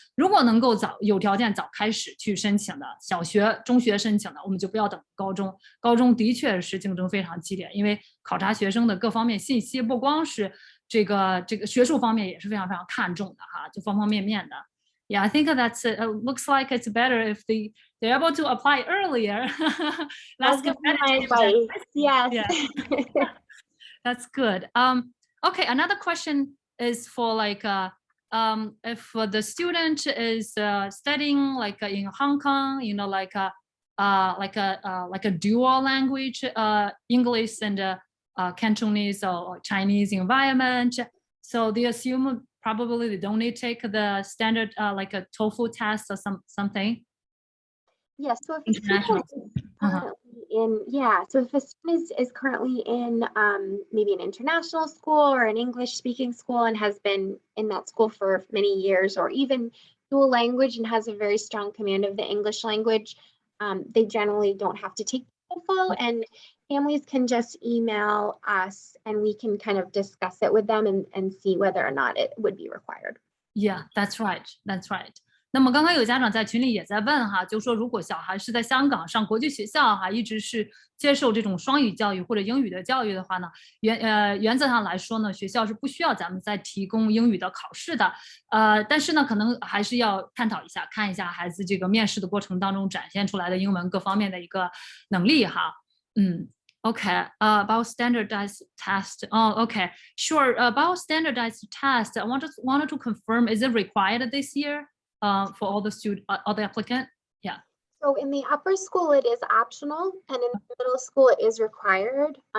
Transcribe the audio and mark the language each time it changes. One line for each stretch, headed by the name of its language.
Chinese: 如果能够有条件早开始去申请的，小学、中学申请的，我们就不要等高中。高中的确是竞争非常激烈，因为考察学生的各方面信息，不光是这个学术方面也是非常非常看重的哈，就方方面面的。
English: Yeah, I think that's it. Looks like it's better if they're able to apply earlier. That's competitive. Yes. Yeah. That's good. Okay, another question is for like if the student is studying like in Hong Kong, like a dual language, English and Cantonese or Chinese environment. So they assume probably they don't need to take the standard like a TOEFL test or something. Yes. So if a student is currently in maybe an international school or an English speaking school and has been in that school for many years, or even dual language and has a very strong command of the English language, they generally don't have to take TOEFL, and families can just email us and we can kind of discuss it with them and see whether or not it would be required. Yeah, that's right. That's right.
Chinese: 那么刚刚有家长在群里也在问哈，就说如果小孩是在香港上国际学校哈，一直是接受这种双语教育或者英语的教育的话呢，原则上来说呢，学校是不需要咱们再提供英语的考试的。但是呢，可能还是要探讨一下，看一下孩子这个面试的过程当中展现出来的英文各方面的一个能力哈。
English: Okay, about standardized test. Oh, okay, sure. About standardized test, I wanted to confirm: is it required this year? For all the applicant? Yeah. So in the upper school, it is optional, and in the middle school, it is required.